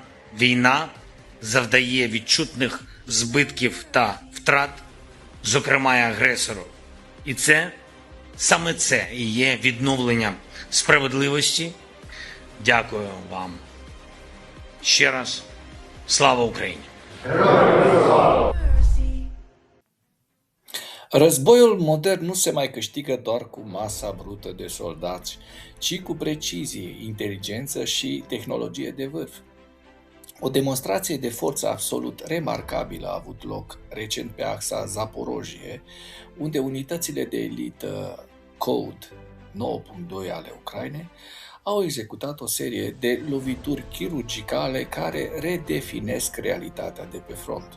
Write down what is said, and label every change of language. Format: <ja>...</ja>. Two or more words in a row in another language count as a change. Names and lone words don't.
<uk>Війна завдає відчутних збитків та втрат, зокрема й агресору. І саме це і є відновлення справедливості. Dякую вам. Ще раз. Слава Україні!</uk> <ro>Războiul modern nu se mai câștigă doar cu masa brută de soldați, ci cu precizie, inteligență și tehnologie de vârf. O demonstrație de forță absolut remarcabilă a avut loc recent pe axa Zaporojie, unde unitățile de elită Code 9.2 ale Ucrainei au executat o serie de lovituri chirurgicale care redefinesc realitatea de pe front.</ro>